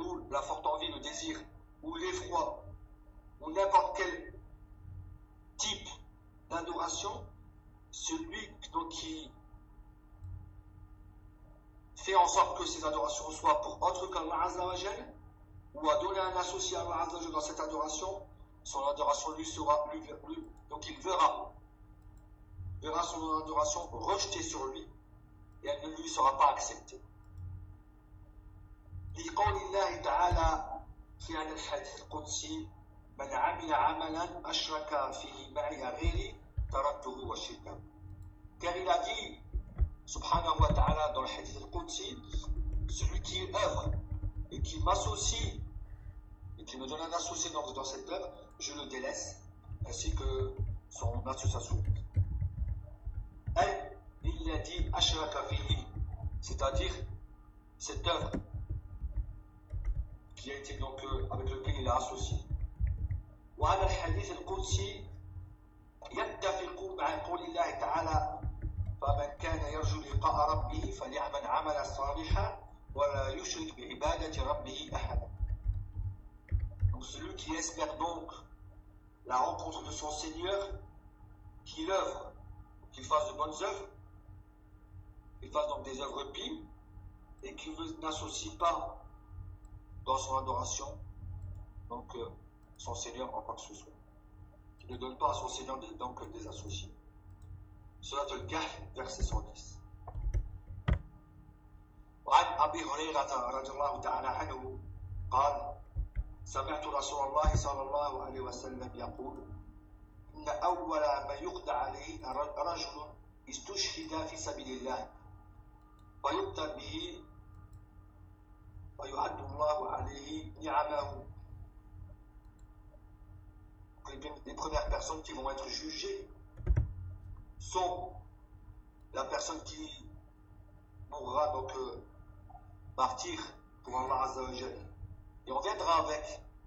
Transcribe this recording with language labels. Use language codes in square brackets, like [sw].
[fr] la forte envie, le désir, ou l'effroi, ou n'importe quel type d'adoration, celui donc, qui fait en sorte que ces adorations soient pour autre qu'Allah Azza wa Jal, ou a donné un associé à Allah Azza wa Jal dans cette adoration, son adoration lui sera, lui, donc il verra son adoration rejetée sur lui, et elle ne lui sera pas acceptée. [ar] لقول الله تعالى في هذا الحديث القدسي من عمل عملا أشرك فيه معي غيري تركته وشركه. [fr] Car il a dit, subhanahu wa ta'ala, dans le hadith al-Qudsi, celui qui œuvre et qui m'associe et qui me donne un associé dans cette œuvre, je le délaisse ainsi que son associé. Et il a dit [ar] ashraka fihi, [fr] c'est-à-dire cette œuvre qui a été donc avec lequel il a associé. [ar] Wa hadha al-hadith al-Qudsi yattafiq ma qawl Allah ta'ala. فمن كان يرجو لقاء ربه فليعمل عملا صالحا ولا يشرك بعبادة ربه أحدا. [fr] Donc celui qui espère donc la rencontre de son Seigneur, qu'il œuvre, qu'il fasse de bonnes œuvres, qu'il fasse donc des œuvres pies, et qu'il n'associe pas dans son adoration donc son Seigneur en quoi que ce soit. Qu'il ne donne pas à son Seigneur donc des associés. Surat al-Kahf, verset 110. [ar] وعن أبي هريرة رضي الله تعالى عنه قال سمعت رسول الله صلى الله عليه وسلم يقول إن أول ما يقضى عليه رجل استشهد في سبيل الله فيقتل به ويعد الله عليه نعمه. [fr] Les premières personnes qui vont être jugées sont la personne qui mourra donc partir pour Allah Azza wa Jal. Et on viendra avec.